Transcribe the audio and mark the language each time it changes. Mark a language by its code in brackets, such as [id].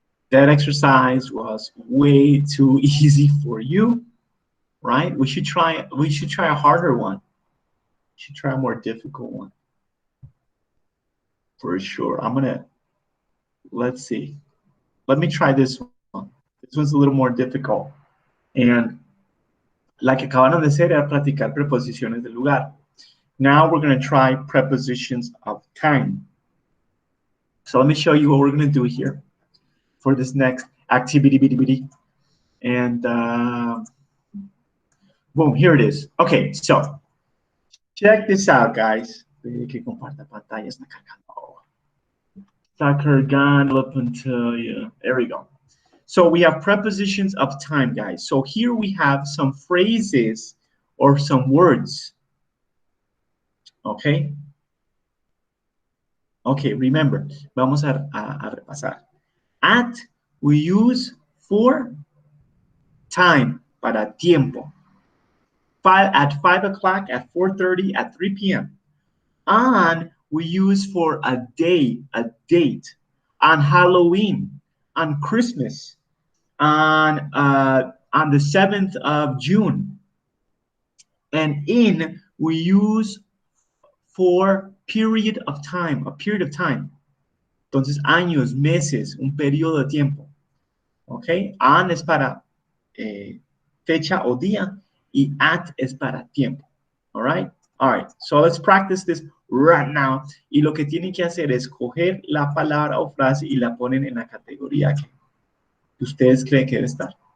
[en] That exercise was way too easy for you, right? We should try a harder one. We should try a more difficult one. For sure. Let's see. Let me try this one. This one's a little more difficult. [es] And la que acabaron de hacer era practicar preposiciones del lugar. [en] Now we're going to try prepositions of time. So let me show you what we're going to do here for this next activity. And boom, here it is. Okay, so check this out, guys. [es] Que comparta pantalla, está cargando. Está cargando la pantalla. [en] There we go. So we have prepositions of time, guys. So here we have some phrases or some words. Okay. Okay, remember, [es] vamos a repasar. [en] At, we use for time, [es] para tiempo. [en] At 5 o'clock, at 4:30, at 3 p.m. On, we use for a day, a date. On Halloween, on Christmas, on the 7th of June. And in, we use for period of time, a period of time. [es] Entonces, años, meses, un periodo de tiempo. ¿Ok? On es para fecha o día y at es para tiempo. [en] All right? All right. So let's practice this right now. [es] Y lo que tienen que hacer es coger la palabra o frase y la ponen en la categoría que ustedes creen que debe estar.